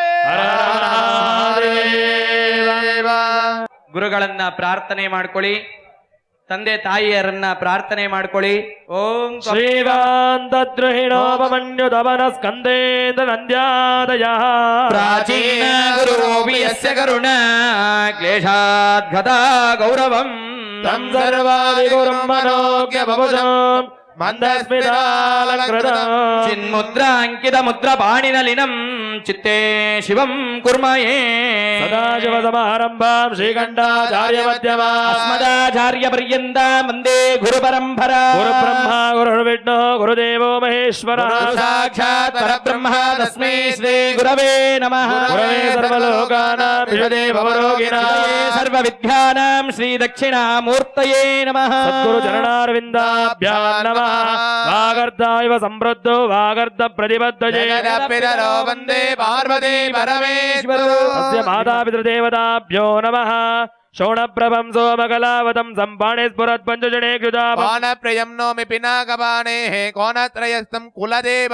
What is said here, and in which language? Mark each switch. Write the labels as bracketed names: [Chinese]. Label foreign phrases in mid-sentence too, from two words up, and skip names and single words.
[Sanskrit] ಹರ ಹರ ಮಹಾದೇವ. [Kannada] ಗುರುಗಳನ್ನ ಪ್ರಾರ್ಥನೆ ಮಾಡ್ಕೊಳ್ಳಿ. ತಂದೆ ತಾಯಿಯರನ್ನ ಪ್ರಾರ್ಥನೆ ಮಾಡ್ಕೊಳ್ಳಿ. ಓಂ [Sanskrit] ಶ್ರೀಕಾಂತದ್ರುಹಿಣೋಪಮನ್ಯುತವನ ಸ್ಕಂದೇಂದ್ರ ನಂದ್ಯಾದಯ ಪ್ರಾಚೀನ ಗುರುವಿ ಯಸ್ಯ ಕರುಣ ಕ್ಲೇಶಾದ್ಗತ ಗೌರವಂ ತಂ ಸರ್ವಾದಿಗುರುಂ ಮನೋಜ್ಞ ಭವಜಂ ಮಂದಸ್ಮಿತಾಲಂಕೃತಂ ಚಿನ್ಮುದ್ರಾಂಕಿತ ಮುದ್ರ ಪಾಣಿನಲಿನಂ ಚಿತ್ತೇ ಶಿವಂ ಕುರ್ಮಯೇ ಸದಾಶಿವ ಸಮಾರಂಭಾಂ ಶ್ರೀಕಂಠಾಚಾರ್ಯ ಮಧ್ಯಮಾಂ ಅಸ್ಮದಾಚಾರ್ಯ ಪರ್ಯಂತ ವಂದೇ ಗುರು ಪರಂಪರಾ. ಗುರು ಬ್ರಹ್ಮ ಗುರುರ್ವಿಷ್ಣು ಗುರುದೇವೋ ಮಹೇಶ್ವರ ಸಾಕ್ಷಾತ್ ಪರಬ್ರಹ್ಮ ತಸ್ಮೈ ಶ್ರೀ ಗುರವೇ ನಮಃ. ಗುರವೇ ಸರ್ವಲೋಕಾನಾಂ ವಿಷದೇ ಭವರೋಗಿಣಾಂ ಸರ್ವ ವಿದ್ಯಾನಾಂ ಶ್ರೀ ದಕ್ಷಿಣಾಮೂರ್ತಯೇ ನಮಃ. ಸದ್ಗುರು ಚರಣಾರವಿಂದಾಭ್ಯಾಂ ನಮಃ. ವಾಗರ್ಧ ಇವ ಸಮೃದ್ಧೋ ವಾಗರ್ಧ ಪ್ರತಿಬದ್ಧಜೇ ವಂದೇ ಪಾರ್ವತಿ ಪರಮೇಶ್ವರ. ಅಸ್ಯ ಮಾತಾಪಿತೃದೇವತಾಭ್ಯೋ ನಮಃ. ಶೋಣಪ್ರಭಂ ಸೋಮಕಲಾವತಂ ಸಂಪಾಣೆ ಸ್ಫುರತ್ ಪಂಚಜನೇ ಕೃತಾ ಪ್ರಿಯಂ ನೋಮಿ ಪಿನಾಕಪಾಣೇಃ ಕೋನತ್ರಯಸ್ಥಂ ಕುಲದೇವ